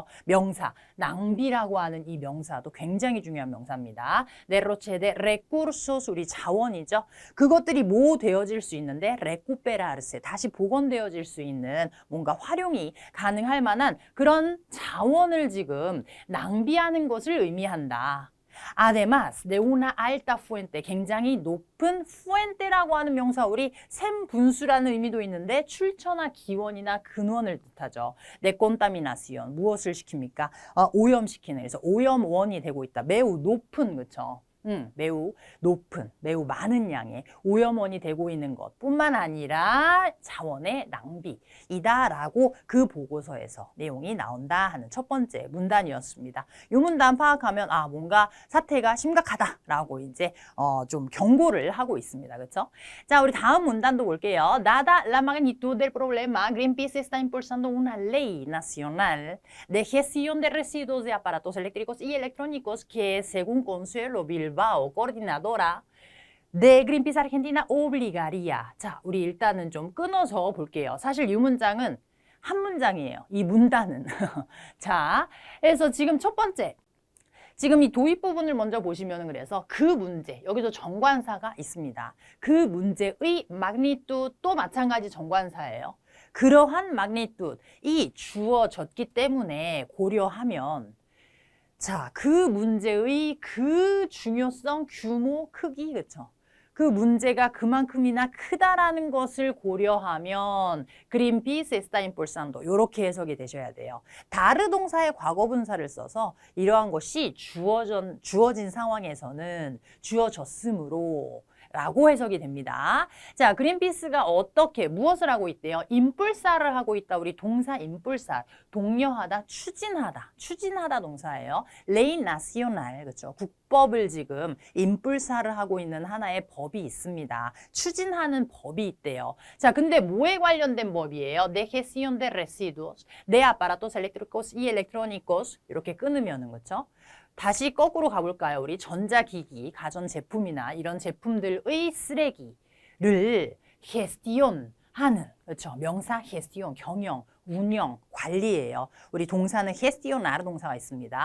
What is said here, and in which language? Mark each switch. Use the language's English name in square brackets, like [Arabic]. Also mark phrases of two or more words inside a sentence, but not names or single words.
[Korean] 명사, 낭비라고 하는 이 명사도 굉장히 중요한 명사입니다. [Spanish] derroche de recursos, [Korean] 우리 자원이죠. 그것들이 뭐 되어질 수 있는데 레쿠페라르세, 다시 복원되어질 수 있는 뭔가 활용이 가능할 만한 그런 자원을 지금 낭비하는 것을 의미한다. [Spanish] Además de una alta fuente, [Korean] 굉장히 높은 fuente라고 하는 명사, 우리 샘 분수라는 의미도 있는데 출처나 기원이나 근원을 뜻하죠. [Spanish] de contaminación, [Korean] 무엇을 시킵니까? 오염시키는, 그래서 오염원이 되고 있다. 매우 높은, 그렇죠? 매우 높은, 매우 많은 양의 오염원이 되고 있는 것뿐만 아니라 자원의 낭비이다라고 그 보고서에서 내용이 나온다 하는 첫 번째 문단이었습니다. 이 문단 파악하면 뭔가 사태가 심각하다라고 이제 좀 경고를 하고 있습니다. 그렇죠? 자, 우리 다음 문단도 볼게요. [Spanish] Dada la magnitud del problema, Greenpeace está impulsando una ley nacional de gestión de residuos de aparatos eléctricos y electrónicos que, según Consuelo Bilbao, coordinadora de Greenpeace Argentina, obligaría. [Korean] 자, 우리 일단은 좀 끊어서 볼게요. 사실 이 문장은 한 문장이에요. 이 문단은. 자, 그래서 지금 첫 번째. 지금 이 도입 부분을 먼저 보시면 그래서 그 문제, 여기서 정관사가 있습니다. 그 문제의 magnitude도 마찬가지 정관사예요. 그러한 magnitude이 주어졌기 때문에 고려하면 자, 그 문제의 그 중요성, 규모, 크기, 그렇죠? 그 문제가 그만큼이나 크다라는 것을 고려하면 [Spanish] Greenpeace está impulsando [Korean] 이렇게 해석이 되셔야 돼요. 다르 동사의 과거분사를 써서 이러한 것이 주어진 상황에서는 주어졌으므로 라고 해석이 됩니다. 자, 그린피스가 어떻게 무엇을 하고 있대요? 임뿔사를 하고 있다. 우리 동사 임뿔사. 독려하다, 추진하다 동사예요. [Spanish] ley nacional, 그렇죠? [Korean] 국법을 지금 임뿔사를 하고 있는 하나의 법이 있습니다. 추진하는 법이 있대요. 자, 근데 뭐에 관련된 법이에요? [Spanish] De gestión de residuos, de aparatos eléctricos y electrónicos [Korean] 이렇게 끊으면은 그렇죠? 다시 거꾸로 가볼까요? 우리 전자기기, 가전제품이나 이런 제품들의 쓰레기를 gestión하는, 그렇죠? 명사 gestión, 경영, 운영, 관리예요. 우리 동사는 gestionar 동사가 있습니다.